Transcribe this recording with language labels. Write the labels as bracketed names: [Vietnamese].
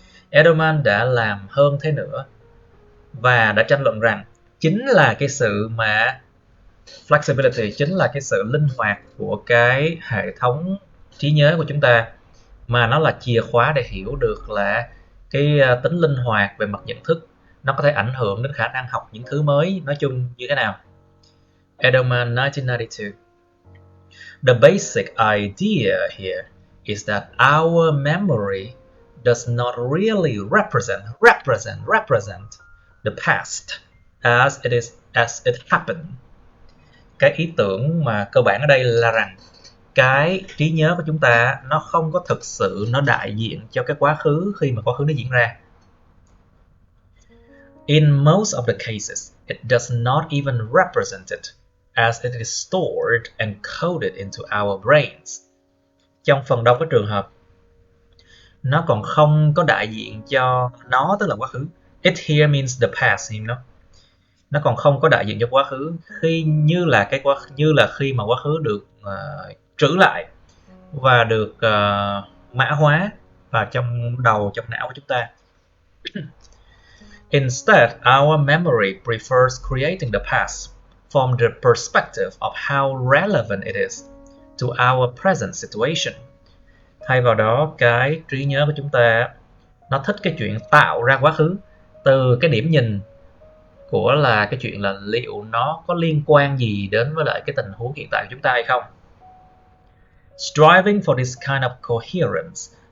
[Vietnamese] Edelman đã làm hơn thế nữa và đã tranh luận rằng chính là cái sự mà flexibility, chính là cái sự linh hoạt của cái hệ thống trí nhớ của chúng ta, mà nó là chìa khóa để hiểu được là cái tính linh hoạt về mặt nhận thức nó có thể ảnh hưởng đến khả năng học những thứ mới nói chung như thế nào. [English] Edelman, 1992. The basic idea here is that our memory does not really represent the past as it happened. [Vietnamese] Cái ý tưởng mà cơ bản ở đây là rằng cái trí nhớ của chúng ta nó không có thực sự nó đại diện cho cái quá khứ khi mà quá khứ nó diễn ra. [English] In most of the cases, it does not even represent it as it is stored and coded into our brains. [Vietnamese] Trong phần đông các trường hợp, nó còn không có đại diện cho nó, tức là quá khứ. [English] It here means the past, [Vietnamese] nó còn không có đại diện cho quá khứ, như là khi mà quá khứ được trữ lại và được mã hóa vào trong đầu, trong não của chúng ta. [English] Instead, our memory prefers creating the past from the perspective of how relevant it is to our present situation. [Vietnamese] Thay vào đó, cái trí nhớ của chúng ta nó thích cái chuyện tạo ra quá khứ từ cái điểm nhìn của là cái chuyện là liệu nó có liên quan gì đến với lại cái tình huống hiện tại của chúng ta hay không. [English] Striving for this kind of coherence,